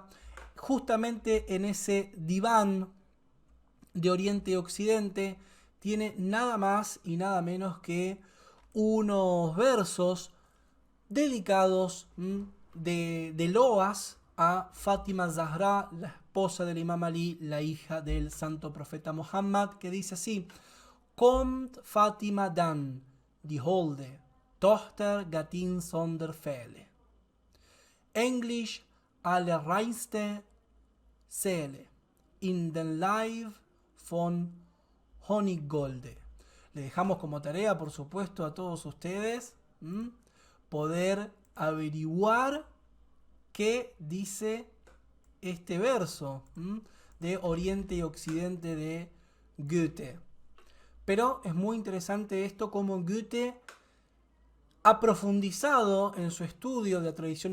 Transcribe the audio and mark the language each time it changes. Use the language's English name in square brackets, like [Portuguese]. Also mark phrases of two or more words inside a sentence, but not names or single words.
[Spanish] Justamente en ese Diván de Oriente y Occidente tiene nada más y nada menos que unos versos dedicados de loas a Fátima Zahra, la esposa del Imam Ali, la hija del santo profeta Muhammad, que dice así: [German] Kommt Fatima dann, die Holde, Tochter Gattin sonder Fälle, Englisch allerreinste Seele, in den Leib von Honigolde. [Spanish] Le dejamos como tarea, por supuesto, a todos ustedes poder averiguar qué dice este verso de Oriente y Occidente de Goethe. Pero es muy interesante esto, como Goethe ha profundizado en su estudio de la tradición